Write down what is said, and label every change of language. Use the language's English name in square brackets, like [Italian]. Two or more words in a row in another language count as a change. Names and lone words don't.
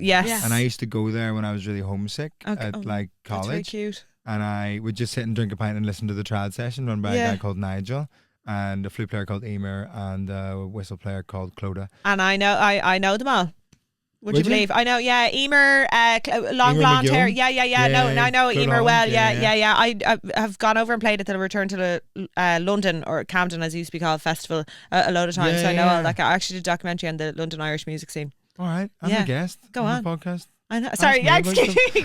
[English] yes. And I used to go there when I was really homesick at like That's very college, cute. and I would just sit and drink a pint and listen to the trad session run by a guy called Nigel, and a flute player called Emer, and a whistle player called Clodagh. And I know them all. Would you believe? I know, yeah. Emer, long Emer blonde hair. McGill? Yeah. No, I know Clodagh Emer well. Holland, Yeah. I have gone over and played at the Return to the London, or Camden as it used to be called, festival a load of times. So I know all that. I actually did a documentary on the London Irish music scene. All right, I'm Yeah. a guest. Go on on. the podcast. I know. Sorry, Ask me excuse about